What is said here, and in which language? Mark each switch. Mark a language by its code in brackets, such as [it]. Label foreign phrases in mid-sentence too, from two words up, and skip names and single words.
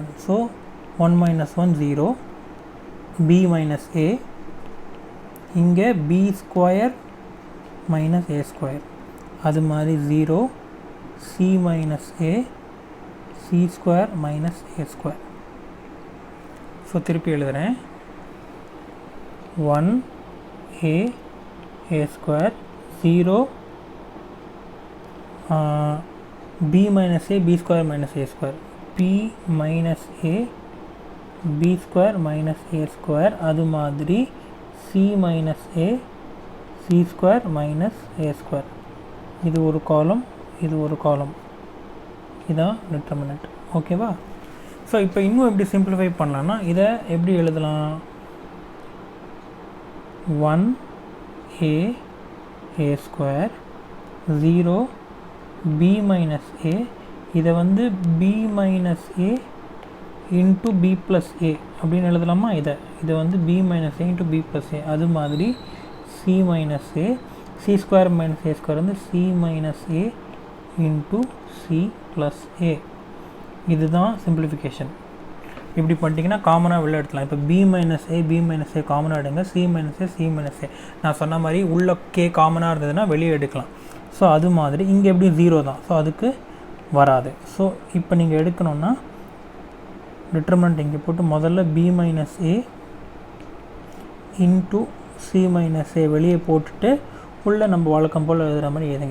[ta] ஸோ 1 - 1 0 B - A. இங்கே B² - A². அது மாதிரி 0 C - A C² - A². ஸோ திருப்பி எழுதுகிறேன். 1 A A² 0 B - A B² - A². P - A B² - A². அது மாதிரி C - A C² - A². இது ஒரு காலம், இது ஒரு காலம். இதான் டிட்டர்மினன்ட். ஓகேவா? ஸோ இப்போ இன்னும் எப்படி சிம்பிளிஃபை பண்ணலான்னா இதை எப்படி எழுதலாம்? 1 A A² 0 B - A. இதை வந்து B - A இன்ட்டு B + A அப்படின்னு எழுதலாமா? இதை வந்து B - A இன்ட்டு B + A. அது மாதிரி C - A C² - A² வந்து C - A இன்ட்டு C + A. இதுதான் சிம்பிளிஃபிகேஷன். இப்படி பண்ணிட்டீங்கன்னா காமனாக வெளில எடுத்துலாம். இப்போ B - A B - A காமனாக எடுங்க. C - A C - A. நான் சொன்ன மாதிரி உள்ள K காமனாக இருந்ததுன்னா வெளியே எடுக்கலாம். ஸோ அது மாதிரி இங்கே எப்படி 0 தான். ஸோ அதுக்கு வராது. ஸோ இப்போ நீங்கள் எடுக்கணுன்னா டிட்டர்மினன்ட் இங்கே போட்டு முதல்ல B - A இன்ட்டு C - A வெளியே போட்டுட்டு உள்ளே நம்ம வழக்கம் போல் எழுதுகிற மாதிரி எழுதுங்க.